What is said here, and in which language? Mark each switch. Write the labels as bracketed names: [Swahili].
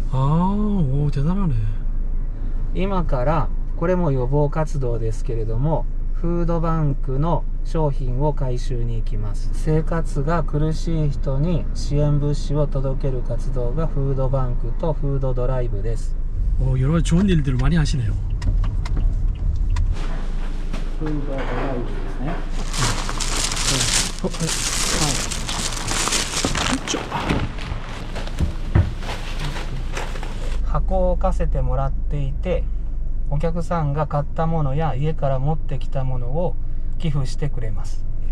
[Korean] 오, 대단하네. [Japanese] 今からこれも予防活動ですけれども、フードバンクの商品を回収に行きます。生活が苦しい人に支援物資を届ける活動がフードバンクとフードドライブです。 [Korean] 여러 좋은 일들을 많이 하시네요. [Japanese] フードドライブですね。箱を置かせてもらっていて、お客さんが買ったものや家から持ってきたものを寄付してくれます。